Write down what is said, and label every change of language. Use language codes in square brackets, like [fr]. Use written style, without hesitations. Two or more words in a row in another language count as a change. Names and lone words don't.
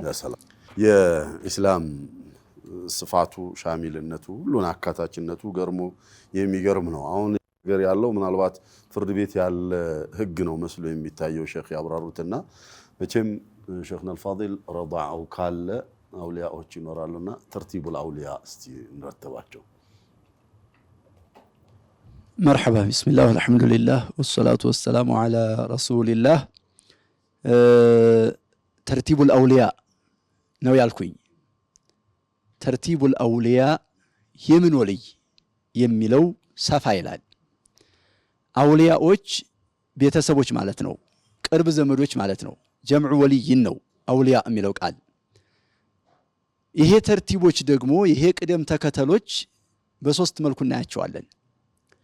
[am] የኢስላም ስፋቱ ሻሚልነቱ ሁሉን አካታችነቱ ገርሞ የሚገርም ነው። አሁን ነገር ያለው ምናልባት ፍርድ ቤት ያለ ህግ ነው መስሎ የሚታየው ሼክ ያብራሩትና መቼም ሼክና አልፋዲል ረዳዓው ካለ አውሊያዎች ይኖራሉና [ar] ترتيب الأولياء [am] እስቲ እንረተባቸው። [ar] مرحبا بسم الله والحمد لله والصلاة والسلام على رسول الله. ترتيب الأولياء [am] ነው ያልኩኝ። [ar] ترتيب الأولياء [am] የምን ወልይ የሚለው ሰፋ ይላል። አውሊያዎች ቤተሰቦች ማለት ነው፣ ቅርብ ዘመዶች ማለት ነው። [ar] جمع ولي [am] ነው አውሊያ የሚለው ቃል። ይሄ ተርቲቦች ደግሞ ይሄ ቅደም ተከተሎች በሶስት መልኩ እናያቸዋለን።